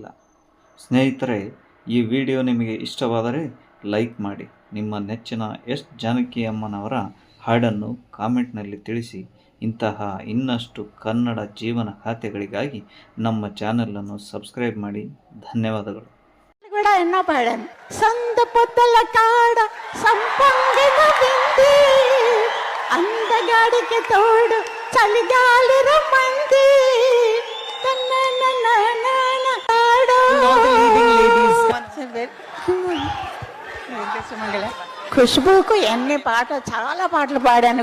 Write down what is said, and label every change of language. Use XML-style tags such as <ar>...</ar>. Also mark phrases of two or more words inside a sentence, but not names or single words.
<kn>ಸ್ನೇಹಿತರೆ, ಈ ವಿಡಿಯೋ ನಿಮಗೆ ಇಷ್ಟವಾದರೆ ಲೈಕ್ ಮಾಡಿ. ನಿಮ್ಮ ನೆಚ್ಚಿನ ಎಸ್ ಜಾನಕಿ ಅಮ್ಮನವರ ಹಾಡನ್ನು ಕಾಮೆಂಟ್ನಲ್ಲಿ ತಿಳಿಸಿ. ಇಂತಹ ಇನ್ನಷ್ಟು ಕನ್ನಡ ಜೀವನ ಖಾತೆಗಳಿಗಾಗಿ ನಮ್ಮ ಚಾನಲನ್ನು ಸಬ್ಸ್ಕ್ರೈಬ್ ಮಾಡಿ. ಧನ್ಯವಾದಗಳು.</kn> <te>కూడా ఎన్నో పాడాను. సంద పొద్దల కాడ సంపంగిన వింది, అందగాడికి తోడు చలిగాలి రమ్మంది. ఖుష్బూకు ఎన్ని పాటలు, చాలా పాటలు పాడాను.</te>